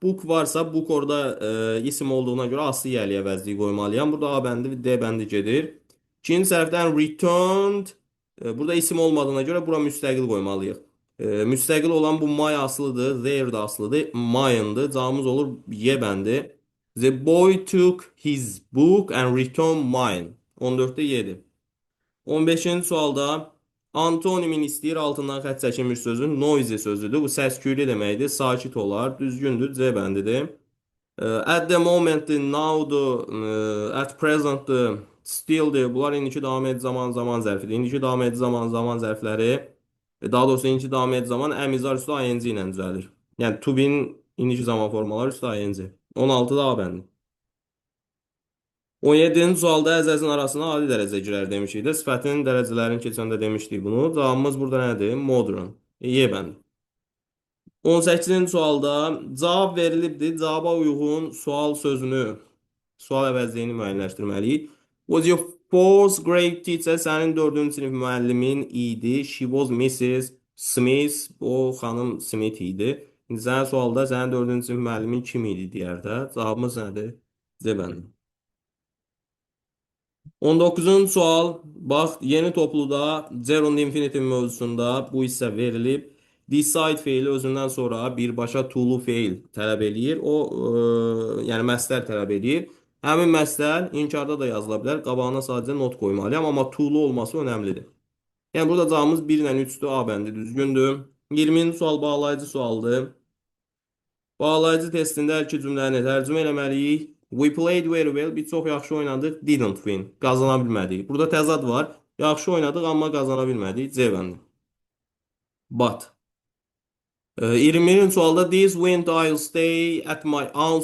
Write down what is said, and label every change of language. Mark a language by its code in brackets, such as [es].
[az] Book varsa book orada isim olduğuna göre aslı yerli əvəzliyi qoymalıyam. Burada A bəndi, D bəndi gedir. İkinci səhvdən returned. Burada isim olmadığına göre bura müstəqil qoymalıyıq. Müstəqil olan bu my aslıdır. There da aslıdır. Mine'dır. Cavabımız olur Y bəndi. [en] The boy took his book and returned mine. [az] 14'te 7. 15-ci sualda antonimin istəyir altından xətt çəkilmiş sözü noisy sözüdür. Bu səsküylü deməkdir. Sakit olar. Düzgündür. C bəndidir. [en] At the moment'dir, now'dur, at present'dir, still'dir. [az] Bunlar indiki davam edici zaman zərfidir. İndiki davam edici zaman zərfləri, daha doğrusu indiki davam edici zaman əmizar üstü ing ilə düzəlir. Yəni to be'nin indiki zaman formaları üstü ing. 16-da A bəndi. 17-ci sualda əzəzin arasına adi dərəcə girer demişik də. Sifətin dərəcələrini keçəndə demişdik bunu. Cavabımız burada nədir? Modern. Y bəndi. 18-ci sualda cavab verilibdir. Cavaba uyğun sual sözünü, sual əvəzliyini müəyyənləşdirməliyik. [en] Was your fourth grade teacher [az] sənin 4-cü sinif müəllimin idi? [en] She was Mrs. Smith. [az] O xanım Smith idi. İndi sənin sualda sənin 4-cü sinif müəllimin kim idi deyərdə. Cavabımız nədir? C bəndi. 19-cu sual. Bax, yeni topluda Zero Infinitive mövzusunda bu hissə verilib. Decide feili özündən sonra birbaşa to-lu feil tələb eləyir. O, yəni məstər tələb eləyir. Həmin məstər inkarda da yazıla bilər. Qabağına sadəcə not qoymalıyam, amma to-lu olması önəmlidir. Yəni burada cavabımız 1 ilə 3-dür. A bəndi düzgündür. 20-ci sual bağlayıcı sualdır. Bağlayıcı testində hər iki cümləni tərcümə eləməliyik. [en] We played very well. [az] Biz çox yaxşı oynadıq. [en] Didn't win. [az] Qazana bilmədik. Burada təzad var. Yaxşı oynadıq, amma qazana bilmədik. C bəndi. But. 21-ci sualda [en] this wind I'll stay at my aunt.